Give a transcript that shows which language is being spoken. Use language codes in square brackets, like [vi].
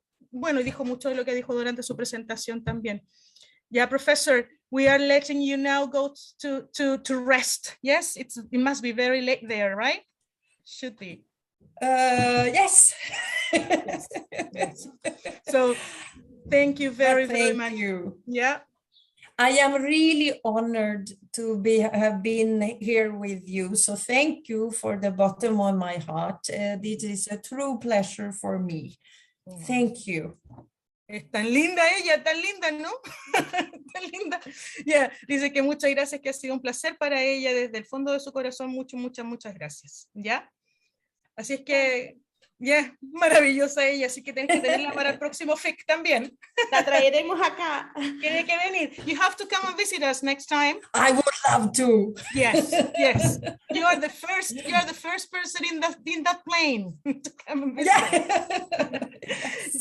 [es] Bueno, y dijo mucho de lo que dijo durante su presentación también. [en] Yeah, Professor, we are letting you now go to rest. Yes, it must be very late there, right? Should be. Yes. Yes, yes. So, thank you very Thank much. you. Yeah. I am really honored to have been here with you. So thank you for the bottom of my heart. This is a true pleasure for me. Thank you. [es] Es tan linda ella, tan linda, ¿no? Tan linda. [en] Yeah. [es] Dice que muchas gracias, que ha sido un placer para ella desde el fondo de su corazón. Muchas gracias. ¿Ya? Así es que, maravillosa ella, así que tienes que tenerla para el próximo FIC también. La traeremos acá. Tiene que venir. [en] You have to come and visit us next time. I would love to. Yes, yes. You are the first person in that plane to come and visit us.